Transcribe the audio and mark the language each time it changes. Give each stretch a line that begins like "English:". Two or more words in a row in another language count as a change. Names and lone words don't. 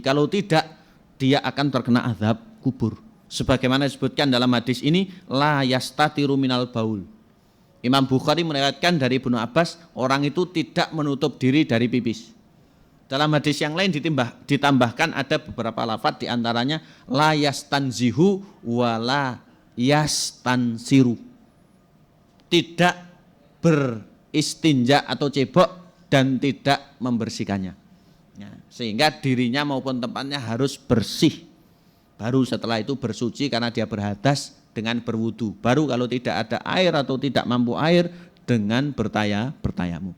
Indonesian: Kalau tidak, dia akan terkena azab kubur. Sebagaimana disebutkan dalam hadis ini,
Arabic: لا يستتر من البول.
Indonesian: Imam Bukhari meriwayatkan dari Ibnu Abbas, orang itu tidak menutup diri dari pipis. Dalam hadis yang lain ditambahkan ada beberapa lafadz, diantaranya
Arabic: لا يستنزه ولا يستنثر.
Indonesian: Tidak beristinja atau cebok dan tidak membersihkannya. Ya, sehingga dirinya maupun tempatnya harus bersih. Baru setelah itu bersuci karena dia berhadas dengan berwudu. Baru kalau tidak ada air atau tidak mampu air dengan bertayamum.